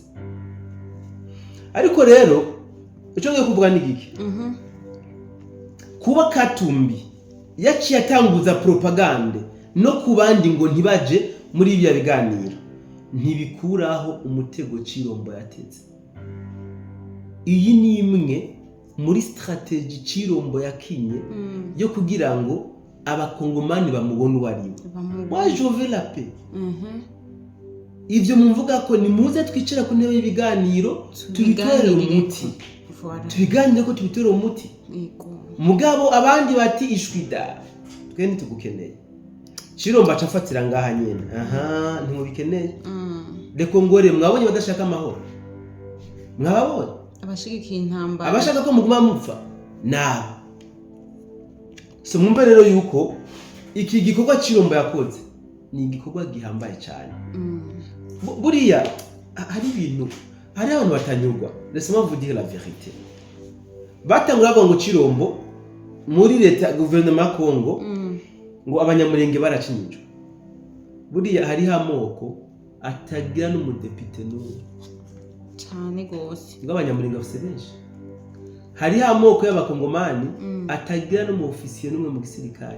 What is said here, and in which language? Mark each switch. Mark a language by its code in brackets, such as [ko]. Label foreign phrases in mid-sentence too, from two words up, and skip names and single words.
[rn] Ariko rero ico ngiye kuvuga ni giki kuba Katumbi yaciye atanguza propagande no kubandi ngo ntibaje muri ibya biganiro ntibikuraho umutego Chirombo yateze. Iyi ni imwe muri strategie Chirombo yakinye yo kugira ngo abakongomani bamubone wari. [fr] Moi je veux la paix. [rn] Ivyo mumvuga ko ni muze twicara ku ntebe y'ibiganiro tubitorere umuti. Tubiganire ko tubitorere umuti. Mugabo abandi bati ishwida twe ntitugukeneye. Chirombo acafatira ngaha nyene. Ntimubikeneye. Reko ngore mwabonye badashaka amahoro. Mwabonye abashigikiye intambara abashaka ko muguma mupfa nabo. So mwumva rero yuko iki gikorwa Chirombo yakoze ni igikorwa gihambaye cyane. Buriya hari ibintu hari abantu batanyurwa. [fr] Laissez-moi vous dire la vérité. [rn] Batangura ngo Chirombo muri leta gouvernement Kongo ngo abanyamurenge baracinyijwe. Buriya hari amoko atagira n'umudepite n'umwe cyane gose. Ngo abanyamurenge bafite benshi. Hari amoko y'abakongomani atagira no mu ofisiye n'umwe mu gisirikare.